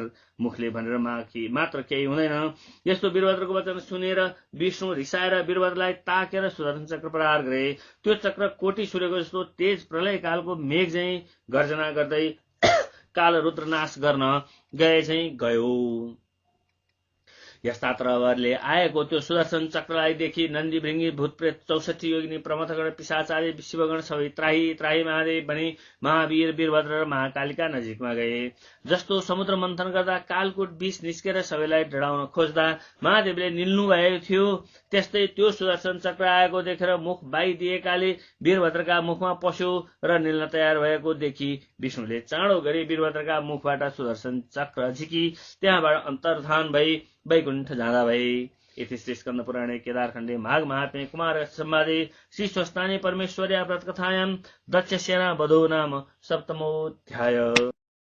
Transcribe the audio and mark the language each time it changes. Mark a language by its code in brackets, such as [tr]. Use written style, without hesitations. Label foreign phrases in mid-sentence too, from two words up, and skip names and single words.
[ne] मुखले भनेर मात्र केही हुँदैन। यस्तो वीरभद्रको वचन सुनेर विष्णु रिसाएर वीरभद्रलाई ताकेर सुदर्शन चक्र प्रहार गरे। त्यो चक्र कोटी सूर्यको जस्तो तेज प्रलय कालको मेघ झैं गर्जना गर्दै काल रुद्र नाश गर्न गए चाहिँ गयो। यस्ता तरहले आएको त्यो सुदर्शन चक्रलाई देखि नन्दी भृंगी भूतप्रेत 64 योगिनी प्रमथगण पिशाच आदि शिवगण सबै त्राही त्राही महादेव भनी महावीर वीरभद्र र महाकालिका नजिकमा गए। जस्तो समुद्र मन्थन गर्दा कालकुट विष निस्केर सबैलाई डराउन खोज्दा महादेवले निल्नु भएको थियो, त्यस्तै त्यो सुदर्शन चक्र आएको देखेर मुख बाइदिएकाले वीरभद्रका मुखमा पस्यो र निल्न तयार भएको देखि विष्णुले चाँडो गरी वीरभद्रका मुखबाट सुदर्शन चक्र झिकी त्यहाँबाट अन्तर्धान भई वैकुण्ठ जाँदा भए। [sa] इति श्री स्कन्द पुराणे केदारखण्डे माघ महात्म्ये कुमार संवादे श्री स्वस्तानी परमेश्वर्या व्रत कथायां दक्ष सेना वधो नाम सप्तमोऽध्याय।